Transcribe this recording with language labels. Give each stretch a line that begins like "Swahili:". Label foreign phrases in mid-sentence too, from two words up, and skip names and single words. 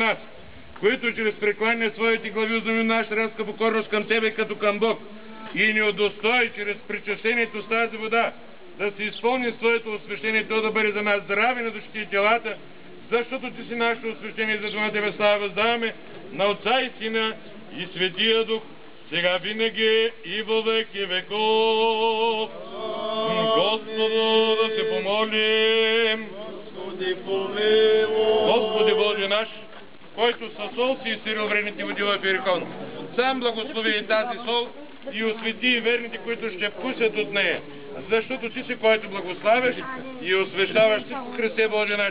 Bulgarian: нас, които чрез прекланяне своите глави узнаем нашата рязка покорност към Тебе като към Бог, и ни удостои чрез причащението с тази вода да се изпълни своето освещение, то да бъде за нас здраве на душите и телата, защото Ти си нашето освещение, за това на Тебе слава въздаваме, на Отца и Сина и Светия Дух, сега винаги и във веки веков. Господу да се помолим. Господи, помилуй. Господи Боже наш, който със сол си изцелил вредните води в Иерихон, сам благослови и тази сол и освети и верните, които ще вкусят от нея, защото Ти си, който благославяш и освещаваш всичко, Христе Боже наш.